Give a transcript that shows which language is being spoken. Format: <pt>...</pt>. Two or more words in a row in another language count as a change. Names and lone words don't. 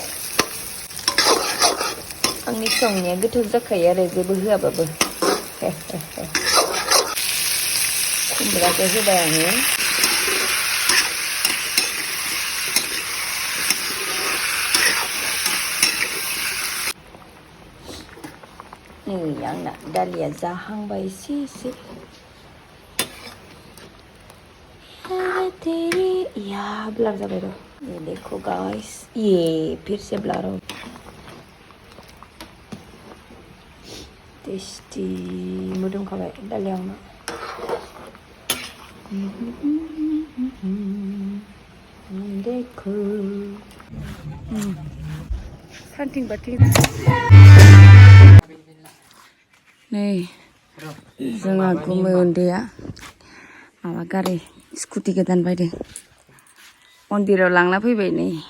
<brx>आंनि संनाया गोथाव जाखायो आरो जेबो होआबाबो खुमब्राखौ होबाय आङो नै आंना दालिया जाहांबाय एसे या ब्लर जाबाय र'</brx> <hi>ये देखो गाइस ये फिर से ब्लर हो</hi> <brx>टेस्टी मोदोमखाबाय दालिया आंना देखो सानथिं बाथिं नै जोंहा गुमै उन्दैया माबा गारि स्कुटि गोदान बायदों मन्दिराव लांना फैबाय नै</brx>